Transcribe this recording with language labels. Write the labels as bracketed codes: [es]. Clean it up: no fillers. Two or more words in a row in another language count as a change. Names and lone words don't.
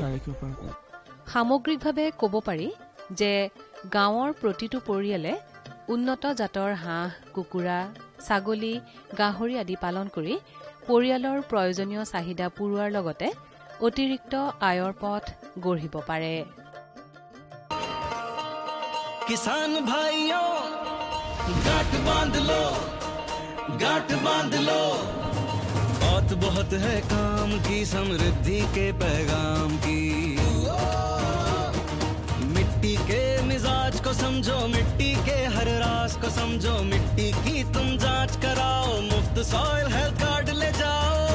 [as] সামগ্ৰিকভাৱে ক'ব পাৰি যে গাঁৱৰ প্ৰতিটো পৰিয়ালে উন্নত জাতৰ হাঁহ কুকুৰা ছাগলী গাহৰি আদি পালন কৰি পৰিয়ালৰ প্ৰয়োজনীয় চাহিদা পূৰোৱাৰ লগতে অতিৰিক্ত আয়ৰ পথ গঢ়িব পাৰে [hi] किसान भाइयों गांठ बांध लो गांठ बांध लो। बात बहुत है काम की, समृद्धि के पैगाम की। मिट्टी के मिजाज को समझो, मिट्टी के हर राज को समझो, मिट्टी की तुम जांच कराओ, मुफ्त सॉइल हेल्थ कार्ड ले जाओ।